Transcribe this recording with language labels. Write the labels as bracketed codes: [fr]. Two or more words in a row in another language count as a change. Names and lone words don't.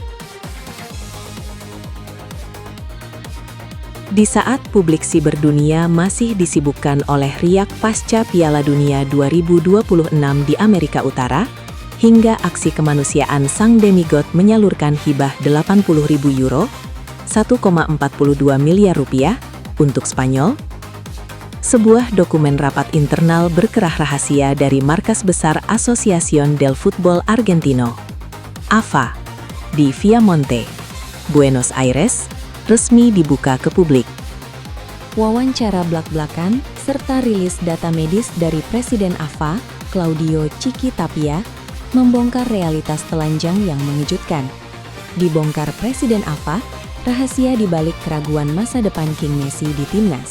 [id] Di saat publik siber dunia masih disibukkan oleh riak pasca Piala Dunia 2026 di Amerika Utara, hingga aksi kemanusiaan sang demigod menyalurkan hibah 80.000 euro, 1,42 miliar rupiah, untuk Spanyol, sebuah dokumen rapat internal berkerah rahasia dari markas besar Asociación del Fútbol Argentino, AFA, di Viamonte, Buenos Aires, resmi dibuka ke publik. Wawancara blak-blakan, serta rilis data medis dari Presiden AFA, Claudio Chiqui Tapia, membongkar realitas telanjang yang mengejutkan. Dibongkar Presiden AFA, rahasia di balik keraguan masa depan King Messi di timnas.